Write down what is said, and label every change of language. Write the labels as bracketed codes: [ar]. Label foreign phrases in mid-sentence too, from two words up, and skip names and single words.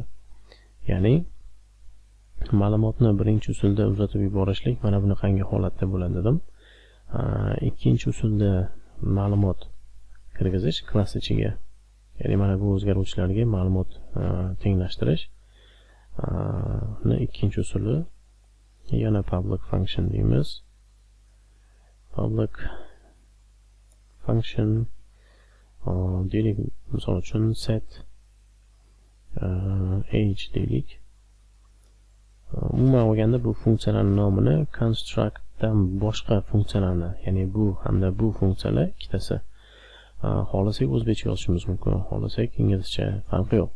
[uz] Ya'ni ma'lumotni birinchi usulda uzatib yuborishlik mana bunaqangi holatda bo'ladi dedim. Ikkinchi usulda ma'lumot kirgizish klass ichiga, ya'ni mana bu o'zgaruvchilarga ma'lumot tenglashtirish ikkinchi usuli yana [en] public function [uz] deymiz. [en] Public function [uz] deylik, misol uchun [en] set age [uz] deylik. Umuman olganda bu funksiyalarning nomini constructdan boshqa funksiyalarni, ya'ni bu hamda bu funksiyalar ikkitasi. Xohlasak o'zbekcha yozishimiz mumkin, xohlasak inglizcha, farqi yo'q.